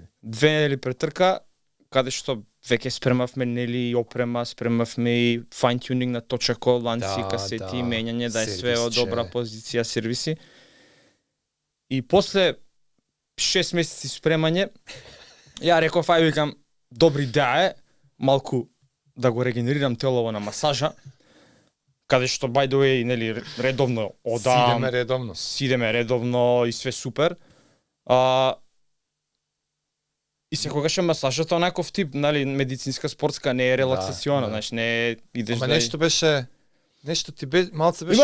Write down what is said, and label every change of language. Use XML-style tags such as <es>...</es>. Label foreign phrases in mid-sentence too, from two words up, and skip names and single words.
<mk>2 недели пред трка, каде што веќе спремавме нели опрема, спремавме и</mk> <en>fine tuning</en> <mk>на точако, ланци, касети, менјање, да е све од добра позиција, сервиси. И после 6 месеци спремање, ја реков, викам, добра идеја е малку да го регенерирам телово на масажа, каде што</mk> <en>by the way,</en> <mk>нели, редовно одам, сидеме редовно и све супер. И секогаш е масажата онаков тип, нали, медицинска спортска, не е релаксациона, знаеш, не е идеш Ама да... Нешто ти малце беше</mk>